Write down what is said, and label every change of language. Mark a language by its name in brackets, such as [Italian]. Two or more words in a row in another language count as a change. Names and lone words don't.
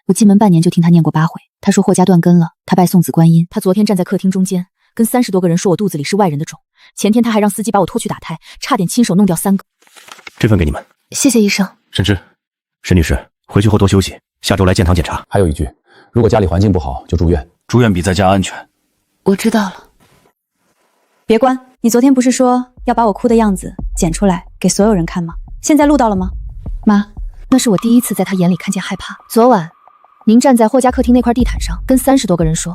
[Chinese] 我進門半年就聽他念過8回。他說霍家斷根了，他拜送子觀音。他昨天站在客廳中間，跟30多個人說我肚子裡是外人的種。前天他還讓司機把我拖去打胎，差點親手弄掉3個。這份給你們。謝謝醫生。沈之，沈女士，回去後多休息，下周來建堂檢查。還有一句，如果家裡環境不好，就住院。住院比在家安全。我知道了。別關，你昨天不是說要把我哭的樣子剪出來給所有人看嗎？現在錄到了嗎？媽，那是我第一次在他眼裡看見害怕。昨晚，您站在霍家客廳那塊地毯上，跟30多個人說，